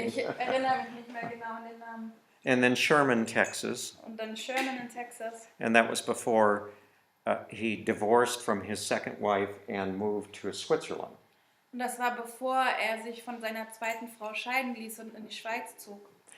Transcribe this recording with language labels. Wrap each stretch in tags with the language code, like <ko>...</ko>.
<de>Ich erinnere mich nicht mehr genau an den Namen.</de> <en>And then Sherman, Texas.</en> <de>Und dann Sherman in Texas.</de> <en>And that was before he divorced from his second wife and moved to Switzerland.</en> <de>Und das war bevor er sich von seiner zweiten Frau scheiden ließ und in die Schweiz zog.</de>